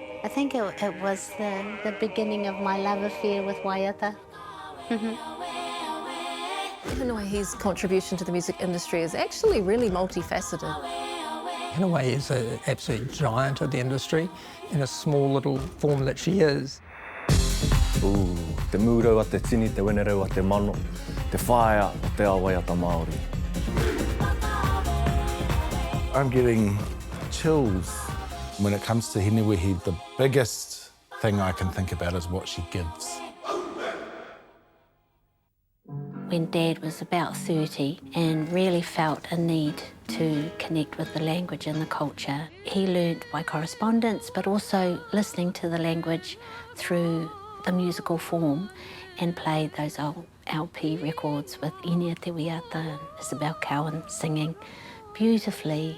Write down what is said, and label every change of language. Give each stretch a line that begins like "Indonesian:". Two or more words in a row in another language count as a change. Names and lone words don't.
English: think it was the beginning of my love affair with Waiata. Hinawa He's contribution to the music industry is actually really multifaceted. Hinawa is an absolute giant of the industry in a small little form that she is.
Māori: Te mūrau a te tini, te wenerau a te mano, te whaea o te Waiata Māori.
English: I'm getting chills when it comes to Hinewehi. The biggest thing I can think about is what she gives. When Dad was about 30 and really felt a need to connect with the language and the culture, he learnt by correspondence, but also listening to the language through the musical form, and played those old LP records with Inia Te Wiata and Isabel Cowan singing beautifully.